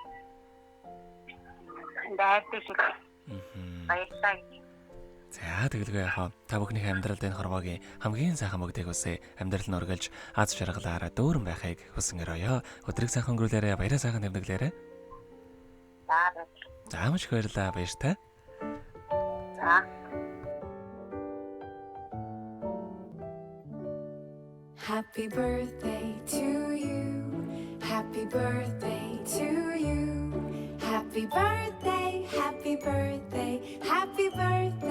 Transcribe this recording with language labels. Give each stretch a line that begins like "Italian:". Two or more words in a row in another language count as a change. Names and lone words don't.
Mongolian: Баярлалаа. За тэгэлгүй яхаа та бүхний амьдралд энэ хорвоогийн хамгийн сайхан мөгдөг үсэ амьдрал нь өргөлж аз жаргалаараа дүүрэн байхыг хүсэн өрөөё. Өдрийг сайхан өнгөрүүлээрэ баяраа сайхан тэмдэглээрэ. За маш их баярлалаа баяртай.
English: Happy birthday to you. Happy birthday to you. Happy birthday, happy birthday, happy birthday.